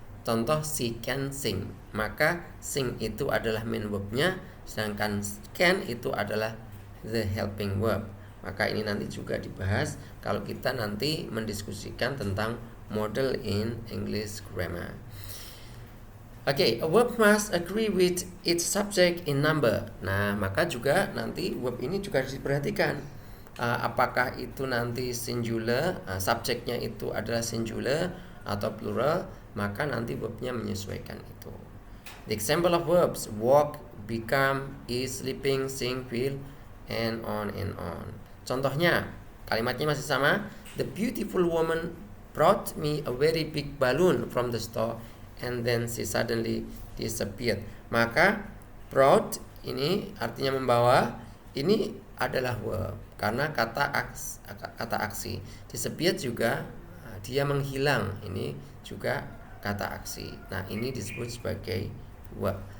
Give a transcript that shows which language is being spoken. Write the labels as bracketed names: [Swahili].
[Indonesian] Contoh, [English] she can sing, [Indonesian] maka sing itu adalah main verbnya, sedangkan can itu adalah [English] the helping verb. [Indonesian] Maka ini nanti juga dibahas kalau kita nanti mendiskusikan tentang [English] model in English grammar. Oke, a verb must agree with its subject in number. [Indonesian] Nah, maka juga nanti verb ini juga harus diperhatikan. Apakah itu nanti singular, subjeknya itu adalah singular atau plural, maka nanti verbnya menyesuaikan itu. [English] The example of verbs: walk, become, is, sleeping, sing, feel, and on and on. [Indonesian] Contohnya, kalimatnya masih sama. [English] The beautiful woman brought me a very big balloon from the store and then she suddenly disappeared. [Indonesian] Maka brought ini artinya membawa, ini adalah verb karena kata aksi. Disappeared juga dia menghilang, ini juga kata aksi. Nah, ini disebut sebagai verb.